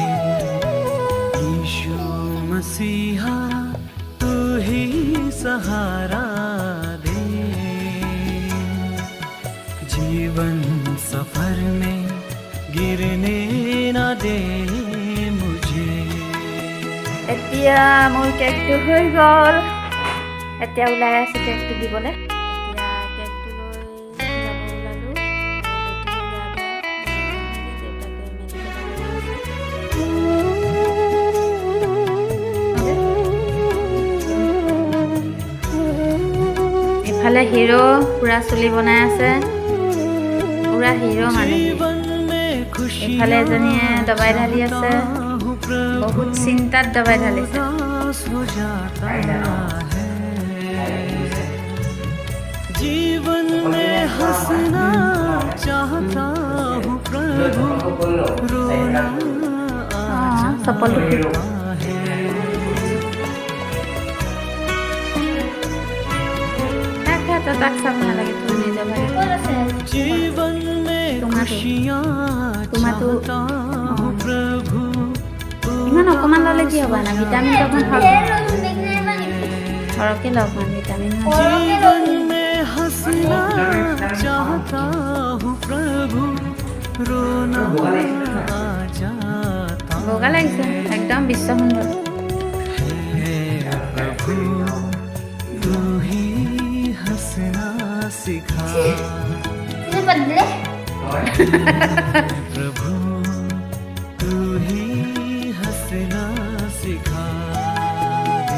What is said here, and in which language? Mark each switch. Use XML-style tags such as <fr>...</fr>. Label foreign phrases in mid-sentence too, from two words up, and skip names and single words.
<hi>यीशु मसीहा तू ही सहारा दे, जीवन सफर में गिरने न दे मुझे।</hi> <as>এতিয়া মোৰ কেকটো হৈ গ'ল, এতিয়া ওলাই আছে কেকটো দিবলৈ। ইফালে হিৰো পুৰা চুলি বনাই আছে, পুৰা হিৰো মানে। ইফালে এজনীয়ে দবাই ঢালি আছে, বহুত চিন্তাত দবাই ঢালিছে।</as> <hi>जीवन में हंसना चाहता हूँ प्रभु, रोना</hi> <as>चप्पल তাক চাব নালাগে, তুমি নিজে লাগে।</as> <hi>जीवन में खुशियाँ चाहता हूँ प्रभु,</hi> <as>ইমান অকণমান ল'লে কি হ'ব না, ভিটামিনটো অকণ সৰহকৈ লওক মানে ভিটামিন।</as> <hi>जीवन में हंसना चाहता हूँ प्रभु, रोना आ जाता</hi> <as>বগা লাগিছে একদম বিশ্ব সুন্দৰ।</as> <hi>प्रभु तू ही हंसना सिखा, प्रभु तू ही हंसना सिखा दे।</hi>